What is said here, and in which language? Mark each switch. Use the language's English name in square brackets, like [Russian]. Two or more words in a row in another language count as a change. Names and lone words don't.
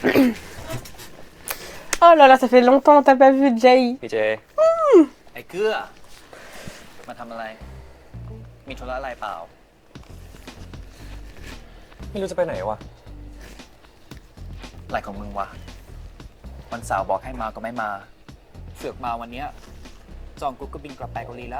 [French] Oh là là, ça fait longtemps que t'as pas vu Jay. [Thai] พี่เจ ไอ้เกื้อ มาทำอะไร มีธุระอะไรเปล่า ไม่รู้จะไปไหนวะ อะไรของมึงวะ วันเสาร์บอกให้มาก็ไม่มา เสือกมาวันเนี้ยจองกุ๊กก็บินกลับไปเกาหลีแล้ว